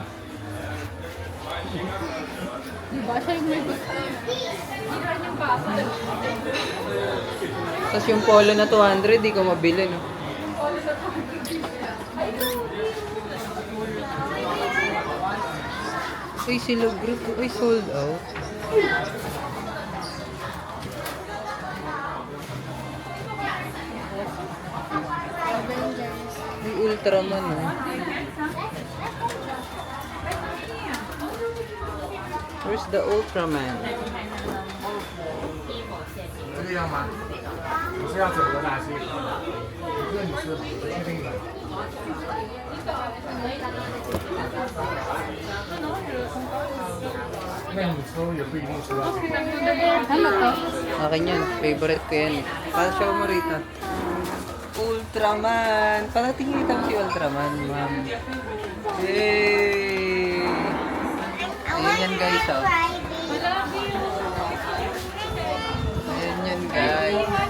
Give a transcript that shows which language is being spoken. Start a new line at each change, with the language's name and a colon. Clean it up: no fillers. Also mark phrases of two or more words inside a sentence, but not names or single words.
Filipino: Diba? Siya yung may gusto. Ilan yung basa? Tapos yung polo na 200, di ko mabili, no? Ay, sila group. Ay,
English: sold out.
Filipino: May Ultraman, no?
English: Where's the Ultraman?
Chinese: 这个样吗？你是要整个哪些？一个你是确定的？ 那你抽也不一定是要。
Filipino: Ano to? Akin yun. Favorite ko yan. Show mo rito. Ultraman! Parating kita mo si Ultraman, ma'am. Yay! Ayan yan, guys, oh. Ayan yan, guys.